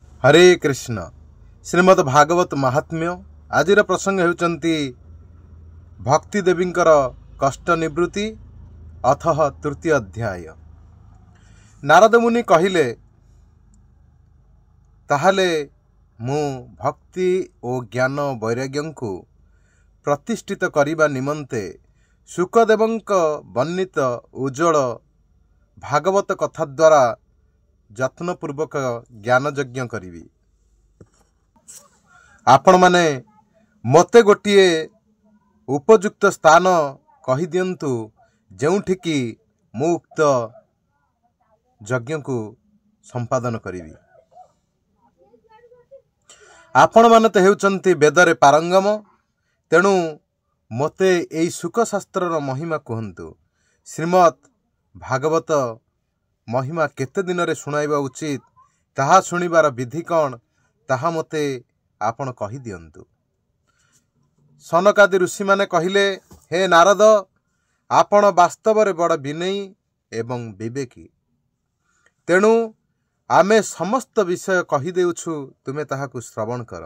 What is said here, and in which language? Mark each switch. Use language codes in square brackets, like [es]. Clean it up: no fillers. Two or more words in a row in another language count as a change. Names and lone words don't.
[or] ହରେ କୃଷ୍ଣ। ଶ୍ରୀମଦ୍ ଭାଗବତ ମାହାତ୍ମ୍ୟ ଆଜିର ପ୍ରସଙ୍ଗ ହେଉଛନ୍ତି ଭକ୍ତି ଦେବୀଙ୍କର କଷ୍ଟ ନିବୃତ୍ତି ଅଥଃ ତୃତୀୟ ଅଧ୍ୟାୟ। ନାରଦ ମୁନି କହିଲେ, ତାହାହେଲେ ମୁଁ ଭକ୍ତି ଓ ଜ୍ଞାନ ବୈରାଗ୍ୟ କୁ ପ୍ରତିଷ୍ଠିତ କରିବା ନିମନ୍ତେ ଶୁକଦେବଙ୍କ ବର୍ଣ୍ଣିତ ଉଜ୍ଜ୍ୱଳ ଭାଗବତ କଥା ଦ୍ୱାରା ଯତ୍ନପୂର୍ବକ ଜ୍ଞାନ ଯଜ୍ଞ କରି। ଆପଣ ମାନେ ମତେ ଗୋଟେ ଉପଯୁକ୍ତ ସ୍ଥାନ କହି ଦିଅନ୍ତୁ ଯେଉଁଠିକି ମୁଁ ଉକ୍ତ ଯଜ୍ଞ କୁ ସମ୍ପାଦନ କରି। ଆପଣ ମାନେ ତ ହେଉଛନ୍ତି ବେଦରେ ପାରଙ୍ଗମ, ତେଣୁ ମତେ ଏହି ସୁଖ ଶାସ୍ତ୍ରର ମହିମା କହନ୍ତୁ। ଶ୍ରୀମଦ୍ ଭାଗବତ ମହିମା କେତେ ଦିନ ରେ ଶୁଣାଇବା ଉଚିତ, ତାହା ଶୁଣିବାର ବିଧି କଅଣ, ତାହା ମତେ ଆପଣ କହି ଦିଅନ୍ତୁ। ସନକାଦି ଋଷି ମାନେ କହିଲେ, ହେ ନାରଦ, ଆପଣ ବାସ୍ତବ ରେ ବଡ଼ ବିନୟୀ ଏବଂ ବିବେକୀ, ତେଣୁ ଆମେ ସମସ୍ତ ବିଷୟ କହି ଦେଉଛୁ, ତୁମେ ତାହାକୁ ଶ୍ରବଣ କର।